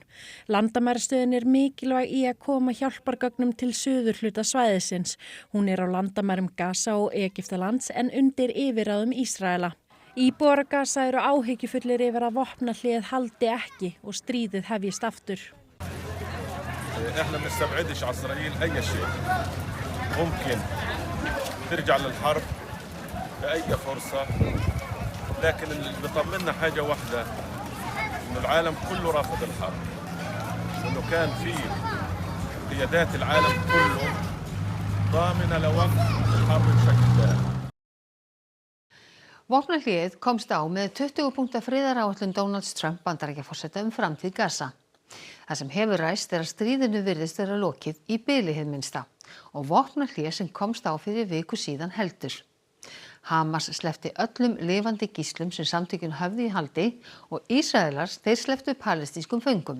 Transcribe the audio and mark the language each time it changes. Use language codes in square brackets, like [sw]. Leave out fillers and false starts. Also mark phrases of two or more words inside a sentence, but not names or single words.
[is] Landamærastöðin mikilvæg í að koma hjálpargögnum til suðurhluta svæðisins. Hún á landamærum Gaza og Egyptalands en undir yfirráðum Ísraela. Íbúar á Gaza eru áhyggjufullir yfir að vopnahléið haldi ekki og stríðið hefjist aftur. [ar] احنا ما بنستبعدش على اسرائيل اي شيء ممكن ترجع للحرب باي فرصه لكن اللي بيطمنا حاجه واحده انه العالم كله رافض الحرب وانه كان في قيادات العالم كله ضامنه لوقف الحرب بشكل دائم. [is] Vopnahléið komst á með 20 punkta friðaráætlun Donalds Trump Bandaríkjaforseta framtíð Gaza. Það sem hefur ræst að stríðinu virðist vera lokið í bili hið minnsta og vopnahlé sem komst á fyrir viku síðan heldur. Hamas sleppti öllum lifandi gíslum sem samtökin höfðu í haldi og Ísraelar slepptu palestínskum föngum.